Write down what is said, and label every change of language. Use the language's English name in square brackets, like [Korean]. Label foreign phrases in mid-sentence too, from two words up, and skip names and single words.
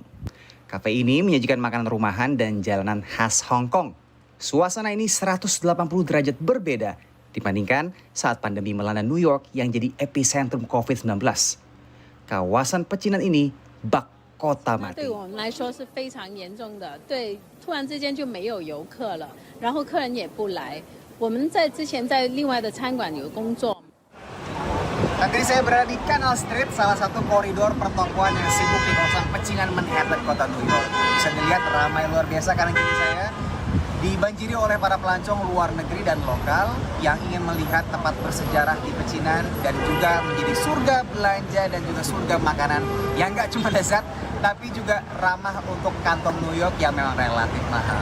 [Indonesian] Kafe ini menyajikan makanan rumahan dan jalanan khas Hong Kong. Suasana ini 180 derajat berbeda dibandingkan saat pandemi melanda New York yang jadi epicentrum COVID-19. Kawasan pecinan ini bak kota mati. [Chinese] 对我们来说是非常严重的，对，突然之间就没有游客了，然后客人也不来。我们之前在另外的餐馆有工作。 [Indonesian] Saat ini saya berada di Canal Street, salah satu koridor pertokoan yang sibuk di kawasan pecinan Manhattan, kota New York. Bisa dilihat ramai luar biasa karena kini saya dibanjiri oleh para pelancong luar negeri dan lokal yang ingin melihat tempat bersejarah di pecinan dan juga menjadi surga belanja dan juga surga makanan yang nggak cuma lezat tapi juga ramah untuk kantong New York yang memang relatif mahal.